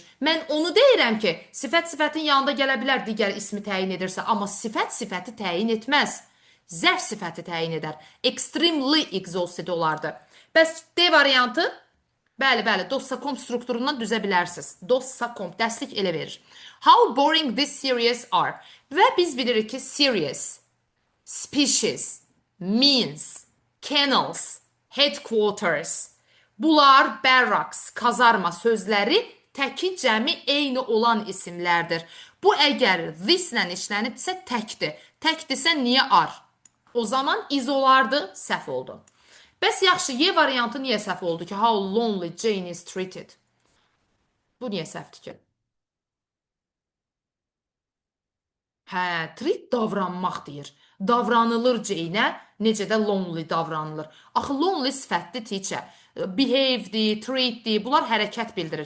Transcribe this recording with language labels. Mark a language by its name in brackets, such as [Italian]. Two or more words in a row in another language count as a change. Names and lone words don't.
[Azerbaijani] Mən onu deyirəm ki, sifət sifətin yanında gələ bilər digər ismi təyin edirsə, amma sifət sifəti təyin etməz. Zərf sifəti təyin edər. [English] Extremely exhausted olardı. [Azerbaijani] Bəs D variantı? Bəli, bəli, DOS.com strukturundan düzə bilərsiniz. DOS.com dəstək elə verir. [English] How boring this series are. [Azerbaijani] Və biz bilirik ki, [English] series, species, means, kennels, headquarters. [Azerbaijani] Bunlar barracks, kazarma sözləri təki cəmi eyni olan isimlərdir. Bu əgər this ilə işlənibsə təkdir. Təkdirsə niyə are? O zaman is olardı, səhv oldu. Bəs yaxşı, Y variantı niyə səhv oldu ki? [English] How lonely Jane is treated. [Azerbaijani] Bu niyə səhvdir ki? Hə, treat davranmaq deyir. Davranılır Jane-ə, necə də lonely davranılır. Axı lonely sifətli teacher. Behave'dir, treatdir, bunlar hərəkət bildirir.